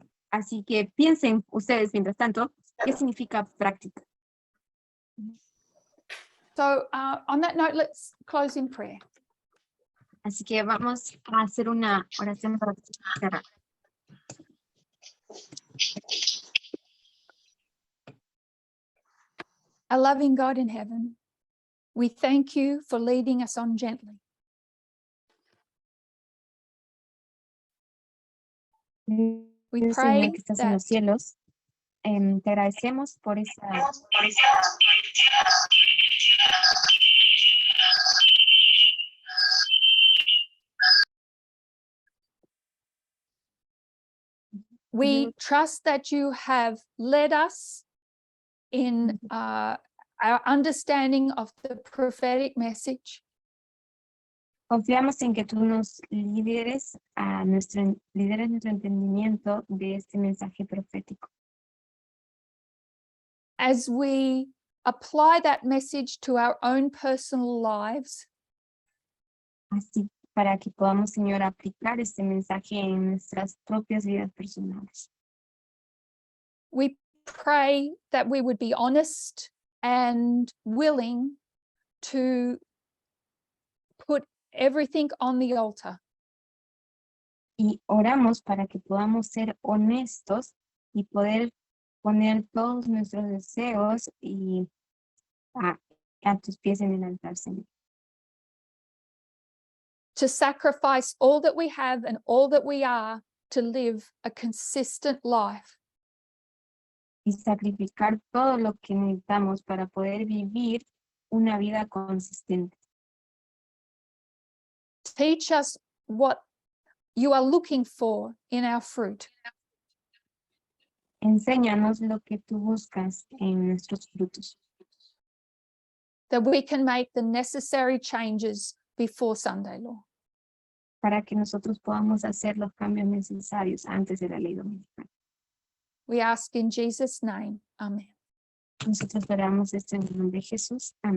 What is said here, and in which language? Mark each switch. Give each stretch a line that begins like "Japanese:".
Spanish: Así que piensen ustedes, mientras tanto, ¿qué significa práctica?
English: So on that note, let's close in prayer.
Spanish: Así que vamos a hacer una oración para cerrar.
English: Our loving God in heaven, we thank you for leading us on gently. We
Spanish: Dios
English: pray
Spanish: mío que estás en los
English: that
Spanish: cielos, te agradecemos por esa
English: we trust that you have led us in our understanding of the prophetic message.
Spanish: Confiamos en que tú nos lideres nuestro entendimiento de este mensaje profético.
English: As we apply that message to our own personal lives,
Spanish: Así para que podamos, Señor, aplicar este mensaje en nuestras propias vidas personales.
English: we pray that we would be honest and willing to put everything on the altar.
Spanish: Y oramos para que podamos ser honestos y poder poner todos nuestros deseos y a tus pies en el altar, Señor.
English: to sacrifice all that we have and all that we are to live a consistent life.
Spanish: Y sacrificar todo lo que necesitamos para poder vivir una vida consistente.
English: Teach us what you are looking for in our fruit.
Spanish: Enséñanos lo que tú buscas en nuestros frutos,
English: that we can make the necessary changes before Sunday, Lord.
Spanish: para que nosotros podamos hacer los cambios necesarios antes de la ley dominical.
English: We ask in Jesus' name. Amen.
Spanish: Nosotros oramos esto en el nombre de Jesús. Amén.